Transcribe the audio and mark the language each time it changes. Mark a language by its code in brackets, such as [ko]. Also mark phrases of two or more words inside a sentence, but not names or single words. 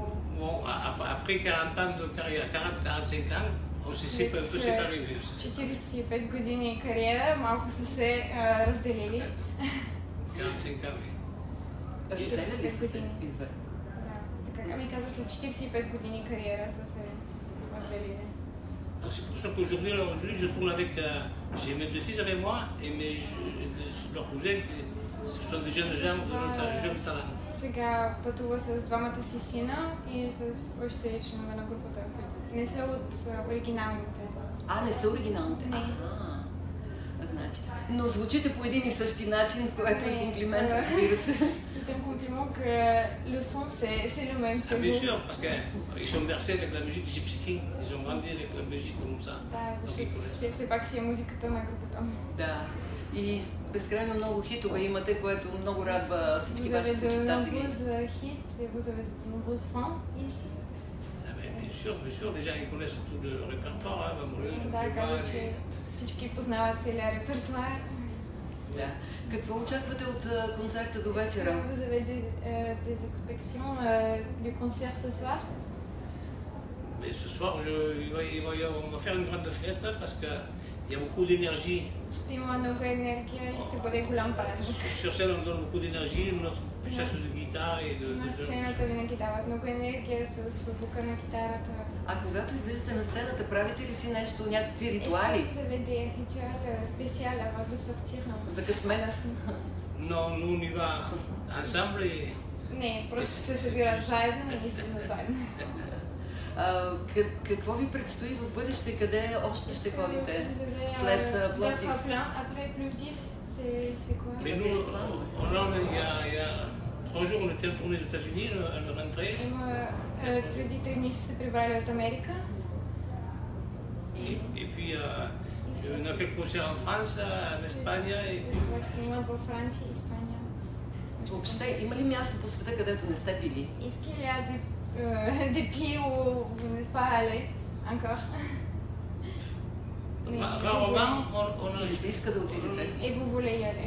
[fr] Bon, après 40 ans de carrière, 40-45 ans, on s'est un peu séparés. [bg] 45 години кариера, малко са се разделили. [fr] 45 ans, oui. [bg] 45 години. Да. Така ми каза, след 45 години кариера са се разделили. [fr] C'est pour ça qu'aujourd'hui, je tourne avec... J'ai mes deux fils avec moi et leurs cousins, ce sont des jeunes gens de jeunes talents. [bg] Сега пътува с двамата си сина и с още членове на групата, които не са от оригиналните. Не са оригиналните? Не. Значи. Но звучите по един и същи начин, което е комплимент, разбира се. [fr] C'est un compliment que le son, c'est le même, c'est bien sûr, parce qu'ils sont bercés avec la musique Gypsy King, ils ont grandi avec la musique comme ça. [bg] Да, защото все пак си е музиката на групата. Да. И безкрайно много хитове имате, което много радва всички ваши почитатели. [fr] Vous avez de nombreux fans ici. Bien sûr, déjà ils connaissent tout le répertoire, [bg] Да, казвам, че всички познават целия репертуар. Да. Какво очаквате от концерта до вечера? [fr] Vous avez des expectations du concert ce soir? Mais ce soir, on va faire une grande fête parce qu'il y a beaucoup d'énergie. [bg] Ще има много енергия и ще бъде голям празник. [fr] Sur scène, on donne beaucoup d'énergie, notre puissance de guitare et de... [bg] На сцената винаги дават много енергия с звука на китарата. А когато излизате на сцената, правите ли си нещо, някакви ритуали? [fr] Est-ce que vous avez des rituels spéciaux avant de sortir? [bg] За късмет? [fr] Non, nous on y va ensemble et... [bg] Не, просто се събират заедно и излизат заедно. Какво ви предстои в бъдеще? Къде още ще ходите след Пловдив? [fr] Après Plovdiv, c'est quoi? Mais nous, il y a 3 jours, on était en tournée aux États-Unis, on est rentré. [bg] Преди 3 дни са се прибрали от Америка. [fr] Et puis, on a quelques concerts en France, en Espagne. [bg] Ще има във Франция и Испания. Въобще, има ли място по света, където не сте били? [fr] Est-ce qu'il y a des pays où vous n'êtes pas allé encore? Rarement, on a... [bg] Или се иска да отидете? [fr] Et vous voulez y aller?